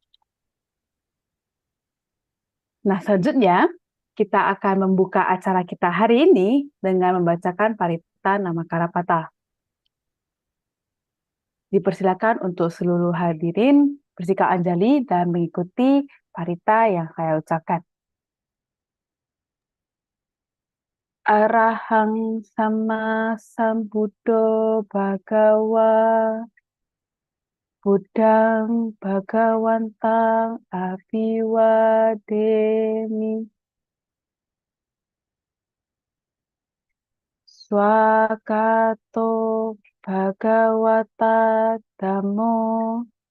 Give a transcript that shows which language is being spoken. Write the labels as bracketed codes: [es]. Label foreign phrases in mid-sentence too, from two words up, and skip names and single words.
[id] Nah, selanjutnya kita akan membuka acara kita hari ini dengan membacakan Parita Namakara Patha. Dipersilakan untuk seluruh hadirin bersikap anjali dan mengikuti Parita yang saya ucapkan. [pi] Arahang sama sambuddho bhagawa Buddhang Bhagawantang Abhiwademi Swakato Bhagawata Dhammo